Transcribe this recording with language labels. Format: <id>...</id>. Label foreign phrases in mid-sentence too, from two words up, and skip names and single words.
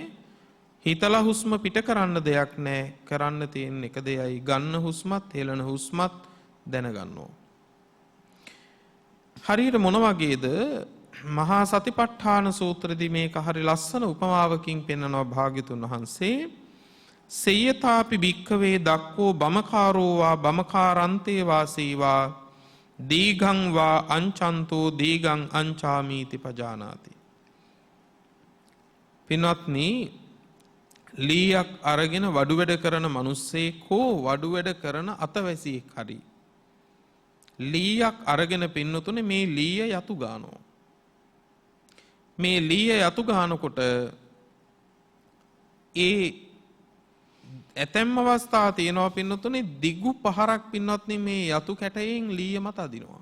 <si>හිතලා හුස්ම පිට කරන්න දෙයක් නැහැ. කරන්න තියෙන එක දෙයයි ගන්න හුස්මත් හෙළන හුස්මත් දැනගන්න ඕන. හරියට මොන වගේද මහා සතිපට්ඨාන සූත්‍රයේදී මේක හරි ලස්සන උපමාවකින් පෙන්වනවා භාග්‍යතුන් වහන්සේ.</si> <pi>සේයතාපි භික්ඛවේ දක්ඛෝ බමකාරෝ වා බමකාරන්තේ වාසීවා දීඝං වා අංචන්තෝ දීඝං අංචාමීති පජානාති.</pi> <si>පින්වත්නි ලීයක් අරගෙන වඩු වැඩ කරන මිනිස්සෙක් හෝ වඩු වැඩ කරන අතවැසියෙක් හරි ලීයක් අරගෙන පින්නතුනේ මේ ලීය යතු ගන්නවා. මේ ලීය යතු ගන්නකොට ඒ ඇතැම් අවස්ථා තියෙනවා පින්නතුනේ දිගු පහරක් පින්වත්නි මේ යතු කැටයෙන් ලීය මත අදිනවා.</si>